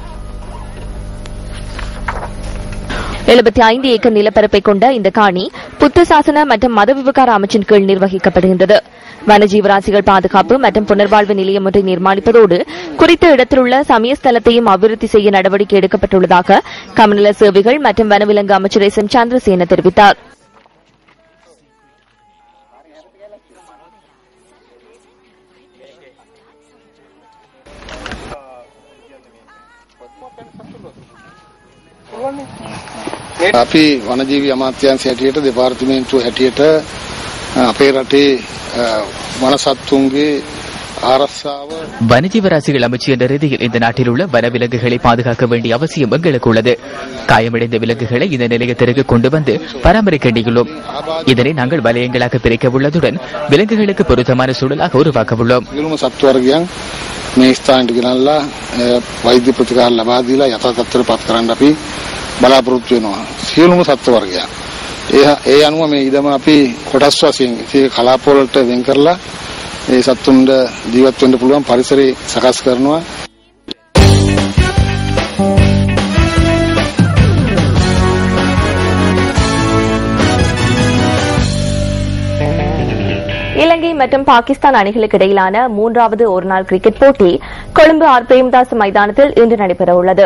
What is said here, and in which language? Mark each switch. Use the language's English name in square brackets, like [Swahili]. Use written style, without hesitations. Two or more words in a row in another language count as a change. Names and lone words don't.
[Tamil] 75 ஏக்கர் நிலப்பரப்பை கொண்ட இந்த காணி புத்த சாசன மற்றும் மத விவகார அமைச்சின் கீழ் நிர்வகிக்கப்படுகின்றது. வனஜீவராசிகள் பாதுகாப்பு மற்றும் புனர்வாழ்வு நிலையம் ஒன்றை நிர்மாணிப்பதோடு குறித்த இடத்திலுள்ள சமயஸ்தலத்தையும் அபிவிருத்தி செய்ய நடவடிக்கை எடுக்கப்பட்டுள்ளதாக கமநல சேவைகள் மற்றும் வனவிலங்கு அமைச்சர் எம் சந்திரசேன தெரிவித்தார். [Sinhala] අපි වනජීවි අමාත්‍යාංශය හැටියට දෙපාර්තමේන්තුව හැටියට අපේ රටේ වනසත්තුන්ගේ ආරක්ෂාව [Tamil] வனஜீவராசிகள் அமைச்சு என்ற ரீதியில் இந்த நாட்டில் உள்ள வனவிலங்குகளை பாதுகாக்க வேண்டிய அவசியம் எங்களுக்கு உள்ளது. காயமடைந்த விலங்குகளை இந்த நிலையத்திற்கு கொண்டு வந்து பராமரிக்க வேண்டியுள்ளோம். இதனை நாங்கள் வலயங்களாக பிரிக்க உள்ளதுடன் விலங்குகளுக்கு பொருத்தமான சூழலாக உருவாக்க உள்ளோம். [Sinhala] මේ ස්ථානට ගෙනල්ලා වෛද්‍ය ප්‍රතිකාර ලබා දීලා යථා තත්ත්වයට පත් කරන්න අපි බලාපොරොත්තු වෙනවා. සියලුම සත්ත්ව වර්ගයන්. ඒ අනුව මේ ඉදම අපි කොටස් වශයෙන් ඉතින් කලාප වලට වෙන් කරලා මේ සත්තුන්ට ජීවත් වෙන්න පුළුවන් පරිසරය සකස් කරනවා. [Tamil] இலங்கை மற்றும் பாகிஸ்தான் அணிகளுக்கு இடையிலான 3வது ஒருநாள் கிரிக்கெட் போட்டி கொழும்பு ஆர் பிரேமதாஸ் மைதானத்தில் இன்று நடைபெறவுள்ளது.